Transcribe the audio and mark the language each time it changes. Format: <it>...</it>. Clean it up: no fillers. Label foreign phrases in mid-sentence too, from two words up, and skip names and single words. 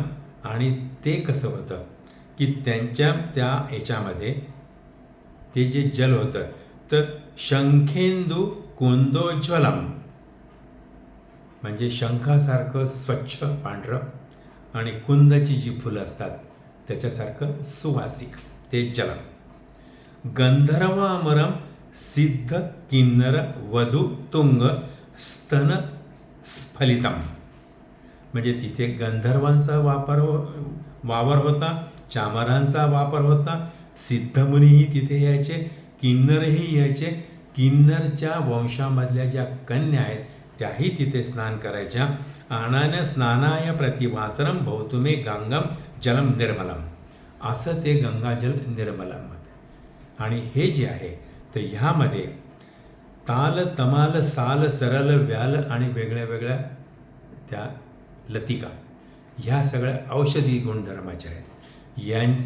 <mr>आणि ते कसं होतं की त्यांच्या त्या याच्यामध्ये ते जे जल होतं तर</mr> <sa>शंखेंदू कुंदोज्वलम.</sa> <mr>म्हणजे शंखासारखं स्वच्छ पांढरं आणि कुंदाची जी फुलं असतात त्याच्यासारखं सुवासिक ते जलम.</mr> <sa>गंधर्वामरम सिद्ध किन्नर वधू तुंग स्तन स्फलितम.</sa> <mr>म्हणजे तिथे गंधर्वांचा वावर होता, चामरांचा वापर होता, सिद्धमुनीही तिथे यायचे, किन्नरही यायचे. किन्नरच्या वंशामधल्या ज्या कन्या आहेत त्याही तिथे स्नान करायच्या.</mr> <sa>आणान स्नानाय प्रतिवासरम भौतुमे गंगम जलम निर्मलम.</sa> <mr>असं ते</mr> <sa>गंगाजल निर्मलम.</sa> <mr>आणि हे जे आहे तर ह्यामध्ये</mr> <sa>ताल तमाल साल सरल व्याल</sa> <mr>आणि वेगळ्या वेगळ्या त्या लतिका ह्या सगळ्या औषधी गुणधर्माच्या आहेत.</mr>